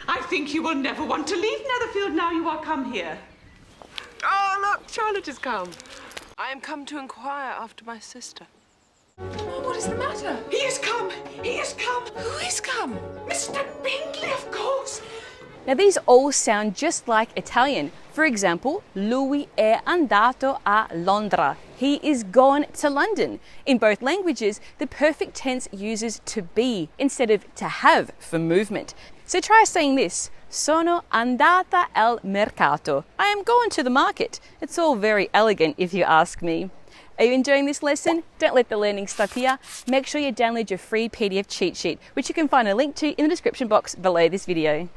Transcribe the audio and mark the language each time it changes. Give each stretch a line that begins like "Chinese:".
English: I think you will never want to leave Netherfield now you are come here. Oh, look, Charlotte has come. I am come to inquire after my sister. Oh, what is the matter? He has come! He has come! Who has come? Mr. Bingley, of course! Now these all sound just like Italian. For example,
Italian: lui è andato a Londra.
English: He is gone to London. In both languages, the perfect tense uses to be instead of to have for movement. So try saying this.
Italian: Sono andata al mercato.
English: I am going to the market. It's all very elegant if you ask me. Are you enjoying this lesson? Don't let the learning stop here. Make sure you download your free PDF cheat sheet, which you can find a link to in the description box below this video.